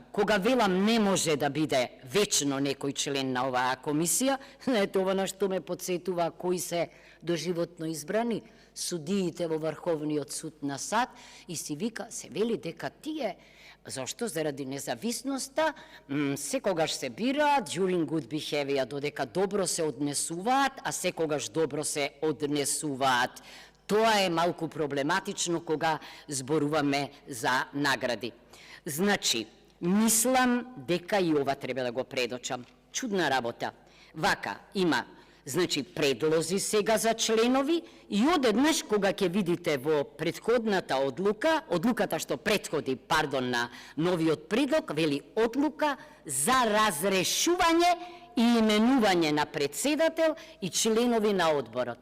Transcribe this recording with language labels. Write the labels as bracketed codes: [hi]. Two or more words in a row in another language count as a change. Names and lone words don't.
[mk] Кога велам не може да биде вечно некој член на оваа комисија, тоа на што ме подсетува кои се доживотно избрани, судиите во Врховниот суд на САД и си вика, се вели дека тие, зашто заради независноста, секогаш се бираат, [en] during good behavior, [mk] додека добро се однесуваат, а секогаш добро се однесуваат. Тоа е малку проблематично кога зборуваме за награди. Значи, мислам дека и ова треба да го предочам. Чудна работа. Вака, има, значи, предлози сега за членови и одеднаш кога ќе видите во претходната одлука, одлуката што претходи, на новиот предлог, вели одлука за разрешување и именување на председател и членови на одборот.